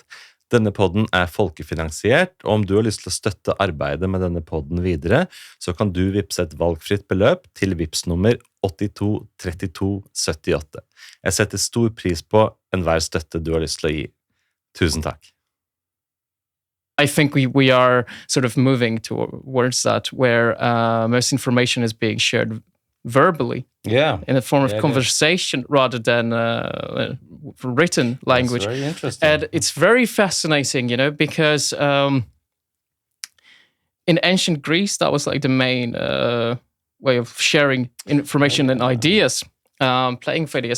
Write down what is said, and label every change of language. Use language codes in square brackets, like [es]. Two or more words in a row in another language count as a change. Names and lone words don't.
[no] Denne podden er folkefinansiert, og om du har lyst til å støtte arbeidet med denne podden videre, så kan du vippse et valgfritt beløp til vipsnummer 82 32 78. Jeg setter stor pris på enhver støtte du har lyst til å gi. Tusen takk. [en] I think we are sort of moving towards that, where most information is being shared verbally, in a form of conversation rather than written language. That's very interesting. And it's very fascinating, because in ancient Greece, that was like the main way of sharing information and ideas, playing with ideas.